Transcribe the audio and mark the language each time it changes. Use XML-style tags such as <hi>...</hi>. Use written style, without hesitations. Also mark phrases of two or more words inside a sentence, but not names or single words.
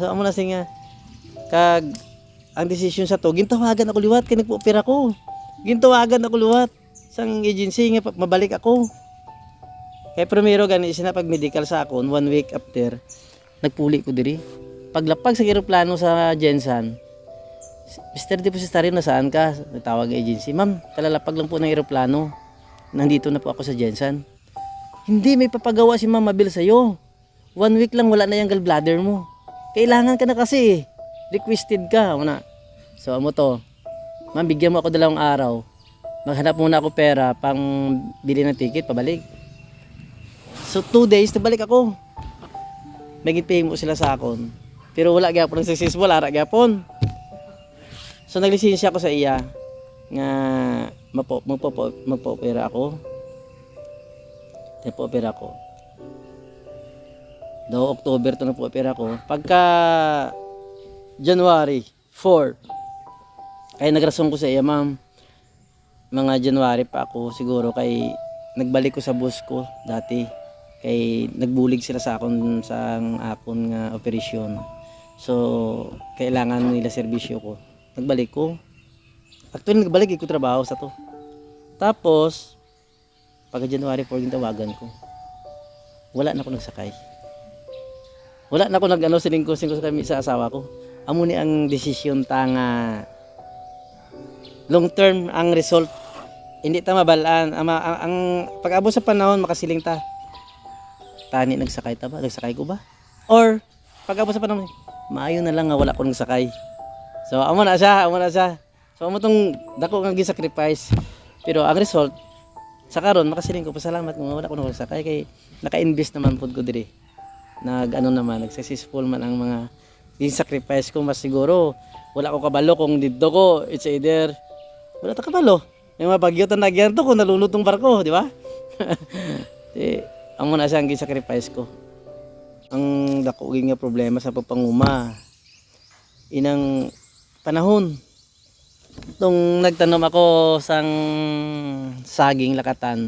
<hil>So amo na singa kag ang decision sa to, gintawagan ako liwat kay nagpo-opera ko. Gintawagan ako liwat sang agency nga mabalik ako. Kay primero gani sinapag medical sa akon 1 week after nagpuli ko diri. Paglapag sa eroplano sa Jensan,</hil> <tl>Mr. Depositario, nasaan ka? Natawag ang agency. Ma'am, kalalapag lang po ng eroplano. Nandito na po ako sa Jensan. Hindi, may papagawa si Ma'am Mabel sa'yo. 1 week lang wala na yung gallbladder mo. Kailangan ka na kasi. Requested ka. Una.</tl> <hil>So, amo to.</hil> <tl>Ma'am, bigyan mo ako 2 araw. Maghanap muna ako pera pang bili ng ticket, pabalik.</tl> <hil>So, 2 days, nabalik ako. Naging mo sila sa akon. Pero wala gyapon ng successful, ara gyapon. So naglisensya ako sa iya nga magpo-opera ako. Nagpo-opera ako. Daw October to nagpo-opera ako. Pagka January 4, kaya nagrason ko sa iya, ma'am. Mga January pa ako siguro kay nagbalik ko sa boss ko dati. Kay nagbulig sila sa akon nga operasyon. So kailangan nila serbisyo ko. Nagbalik ko. Actually, nagbalik ko trabaho sa to. Tapos, pagka January 4,</hil> <tl>yung tawagan ko.</tl> <hil>Wala na ako nagsakay. Wala na ako silingko-singko sa asawa ko. Amo ni ang desisyon nga</hil> <en>long term</en> <hil>ang result. Hindi ta mabalaan. Ang pag-abot sa panahon, makasiling ta. Tani, nagsakay ta ba? Nagsakay ko ba? Or, pag-abot sa panahon, maayo na lang nga wala ko nagsakay. So amo na siya. So amo tong dako nga gi-sacrifice. Pero ang result sa karon makasiling ko pasalamat kung wala ko nagsakay kay naka-invest naman pud ko diri. Nag-successful man ang mga gi-sacrifice ko, mas siguro wala ko kabalo kung didto ko,</hil> <en>it's either</en> <hil>wala ta kabalo. May mga bagyo ta nagyan to kung nalunod tong barko, di ba? Amo na siya ang gi-sacrifice ko. Ang dako nga problema sa pagpanguma inang panahon nung nagtanom ako sang saging lakatan.</hil>